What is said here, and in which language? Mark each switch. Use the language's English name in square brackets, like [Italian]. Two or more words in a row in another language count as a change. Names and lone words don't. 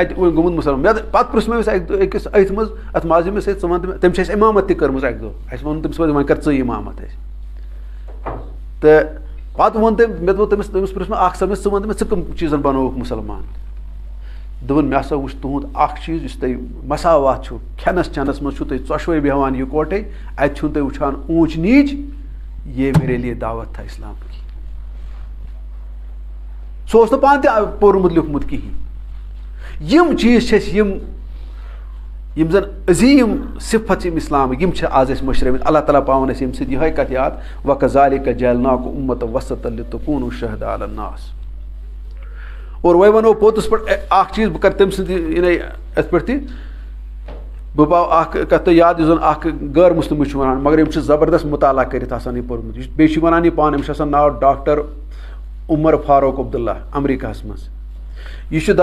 [Kashmiri] اَتہِ وۄنۍ گوٚمُت مُسلمان پَتہٕ پرٛژھ مےٚ أمِس أکِس أتھۍ منٛز اَتھ ماضی سۭتۍ ژٕ وَن تٔمۍ چھِ اَسہِ اِمامت تہِ کٔرمٕژ اَکہِ دۄہ اَسہِ ووٚن تٔمِس وۄنۍ کر ژٕے اِمامت اَسہِ تہٕ پَتہٕ ووٚن تٔمۍ مےٚ دوٚپ تٔمِس پرٛژھ مےٚ اکھ سَمجھ ژٕ وَن تہٕ مےٚ ژٕ کٕم چیٖزن بَنووُکھ مُسلمان دوٚپُن مےٚ ہسا وٕچھ تُہُنٛد اکھ چیٖز یُس تۄہہِ مساوات چھُو کھٮ۪نس چٮ۪نس منٛز چھُو تُہۍ ژۄشوَے بیٚہوان یِکوَٹَے اَتہِ چھُنہٕ تُہۍ وٕچھان اوٗنچ نیٖچ [Urdu] یے میرے لیے دعوت تھا اِسلام کی [Kashmiri] سُہ اوس نہٕ پانہٕ تہِ پوٚرمُت لیوٗکھمُت کِہیٖنۍ یِم چیٖز چھِ اَسہِ یِم زن عظیٖم صِفت چھِ یِم اِسلامٕکۍ یِم چھِ آز اَسہِ مٔشرٲومٕتۍ اللہ تعالیٰ پاوان اَسہِ ییٚمہِ سۭتۍ یِہوے کَتھ یاد [Arabic] وَکَذالِکَ جَعَلْنَاکُم أُمَّةً وَسَطًا لِتَکوٗنُوا شُہَداءَ عَلَى النَّاسِ [Kashmiri] اور وۄنۍ وَنو پوٚتُس پٲٹھۍ اکھ چیٖز بہٕ کَرٕ تٔمۍ سٕنٛدِ یعنی یَتھ پٮ۪ٹھ تہِ بہٕ پاو اکھ کَتھ تۄہہِ یاد یُس زن اکھ غٲر مُسلِمٕے چھُ وَنان مگر أمۍ چھُ زبردست مُطالعہ کٔرِتھ آسان یہِ پوٚرمُت یہِ بیٚیہِ چھُ وَنان یہِ پانہٕ أمِس چھُ آسان ناو ڈاکٹر عمر فاروق عبداللہ امریکاہس منٛز یہِ چھُ